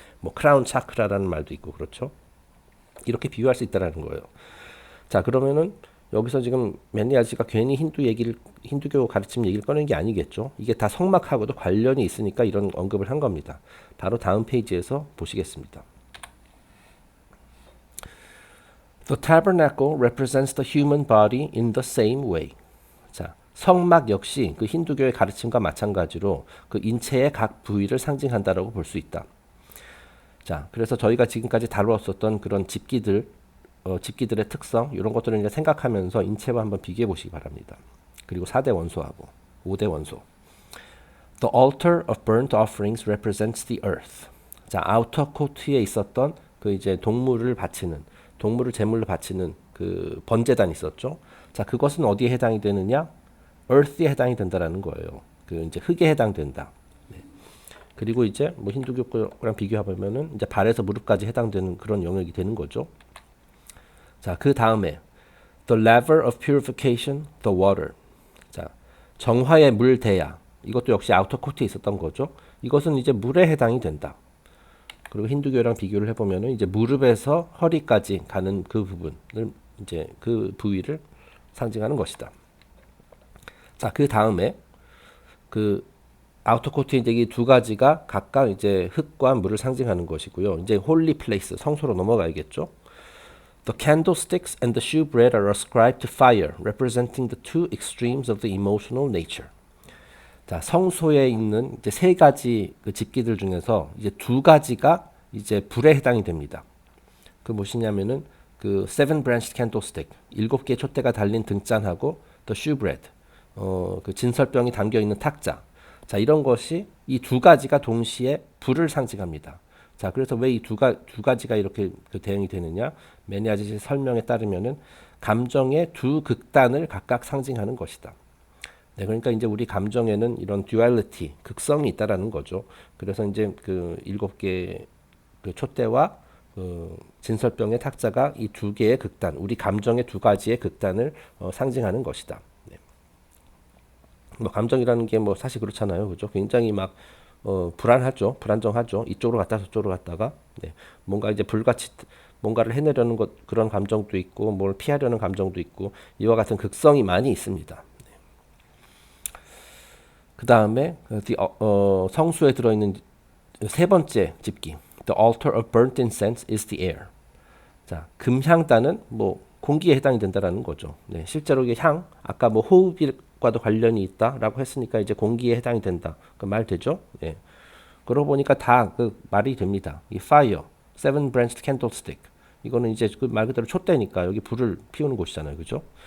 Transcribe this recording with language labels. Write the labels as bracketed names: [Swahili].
[Korean] 뭐 크라운 차크라라는 말도 있고 그렇죠. 이렇게 비유할 수 있다라는 거예요. 자, 그러면은 여기서 지금 맨니 아저씨가 괜히 힌두교 가르침 얘기를 꺼낸 게 아니겠죠. 이게 다 성막하고도 관련이 있으니까 이런 언급을 한 겁니다. 바로 다음 페이지에서 보시겠습니다. [English] The tabernacle represents the human body in the same way. [Korean] 자, 성막 역시 그 힌두교의 가르침과 마찬가지로 그 인체의 각 부위를 상징한다라고 볼 수 있다. 자, 그래서 저희가 지금까지 다루었었던 그런 집기들의 특성 이런 것들을 이제 생각하면서 인체와 한번 비교해 보시기 바랍니다. 그리고 4대 원소하고 5대 원소. [English] The altar of burnt offerings represents the earth. [Korean] 자, 아우터 코트에 있었던 그 이제 동물을 제물로 바치는 그 번제단이 있었죠. 자, 그것은 어디에 해당이 되느냐? earth에 해당이 된다라는 거예요. 그 이제 흙에 해당된다. 네. 그리고 이제 뭐 힌두교랑 비교해보면은 이제 발에서 무릎까지 해당되는 그런 영역이 되는 거죠. 자, 그 다음에 [English] the laver of purification, the water. [Korean] 자, 정화의 물 대야. 이것도 역시 아우터 코트에 있었던 거죠. 이것은 이제 물에 해당이 된다. 그리고 힌두교랑 비교를 해보면은 이제 무릎에서 허리까지 가는 그 부분을 이제 그 부위를 상징하는 것이다. 자, 그 다음에 그 아우터 코트 이제 이 두 가지가 각각 이제 흙과 물을 상징하는 것이고요. 이제 홀리 플레이스, 성소로 넘어가야겠죠. [English] The candlesticks and the shewbread are ascribed to fire, representing the two extremes of the emotional nature. [Korean] 자, 성소에 있는 이제 세 가지 그 집기들 중에서 이제 두 가지가 이제 불에 해당이 됩니다. 그 무엇이냐면은 그 [English] seven branched candlestick, [Korean] 7개의 촛대가 달린 등잔하고 [English] the shewbread, [Korean] 그 진설병이 담겨 있는 탁자. 자, 이런 것이 이 두 가지가 동시에 불을 상징합니다. 자, 그래서 왜 이 두 가지가 이렇게 그 대응이 되느냐? 매니 아저씨 설명에 따르면은 감정의 두 극단을 각각 상징하는 것이다. 네, 그러니까 이제 우리 감정에는 이런 듀얼리티, 극성이 있다라는 거죠. 그래서 이제 그 7개 그 촛대와 그 진설병의 탁자가 이 두 개의 극단, 우리 감정의 두 가지의 극단을 상징하는 것이다. 네. 뭐 감정이라는 게 뭐 사실 그렇잖아요, 그죠? 굉장히 막 불안하죠, 불안정하죠. 이쪽으로 갔다 저쪽으로 갔다가 네. 뭔가 이제 불같이 뭔가를 해내려는 것 그런 감정도 있고, 뭘 피하려는 감정도 있고, 이와 같은 극성이 많이 있습니다. 그 다음에 성수에 들어있는 세 번째 집기, [English] The altar of burnt incense is the air. [Korean] 자, 금향단은 뭐 공기에 해당이 된다라는 거죠. 네, 실제로 이게 향, 아까 뭐 호흡과도 관련이 있다라고 했으니까 이제 공기에 해당이 된다. 그 말 되죠? 네. 그러고 보니까 다 그 말이 됩니다. 이 [English] fire, seven branched candlestick. [Korean] 이거는 이제 그 말 그대로 촛대니까 여기 불을 피우는 곳이잖아요, 그죠?